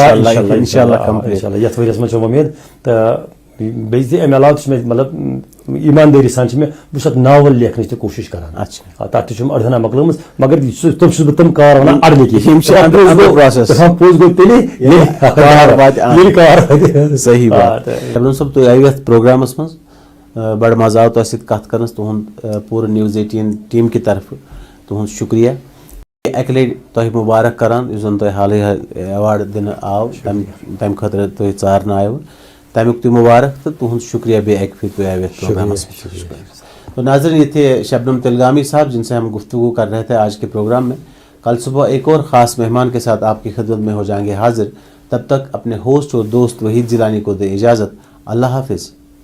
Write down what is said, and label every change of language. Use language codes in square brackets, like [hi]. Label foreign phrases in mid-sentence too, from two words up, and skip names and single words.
[ks] یتھ ؤرِیس منٛز چھِ اُمید تہٕ بیٚیہِ تہِ امہِ علاوٕ تہِ چھِ مےٚ مطلب ایٖماندٲری سان چھِ مےٚ بہٕ چھُس اتھ ناول لیکھنٕچ تہِ کوٗشش کران تتھ تہِ چھُم أڑہنا مۄکلٲمٕژ مگر تِم چھُس بہٕ تِم کار ونان اڑٕ نہٕ پوٚز گوٚو تیٚلہِ صحیح بات شبنم صٲب تُہۍ آیِو یتھ پروگرامس منٛز بڑٕ مزٕ آو تۄہہِ سۭتۍ کتھ کرنس تُہُنٛد پوٗرٕ نِوٕز 18 ٹیٖم کہِ طرفہٕ تُہُنٛد شُکریہ اکہِ لٹہِ تۄہہِ مُبارک کران یُس زن تۄہہِ حالٕے ایواڈ دِنہٕ آو تمہِ خٲطرٕ تُہۍ ژارنہٕ آیوٕ تمیُک تہِ مُبارک تہٕ تُہُنٛد شُکریہ بیٚیہِ اکہِ پھِرِ تُہۍ آیِو یتھ پروگرامس منٛز [ur] تو ناظرین یہ تھے شبنم تلگامی صاحب جن سے ہم گفتگو کر رہے تھے آج کے پروگرام میں کل صبح ایک اور خاص مہمان کے ساتھ آپ کی خدمت میں ہو جائیں گے حاضر تب تک اپنے ہوسٹ اور دوست وحید جیلانی کو دے اجازت اللہ حافظ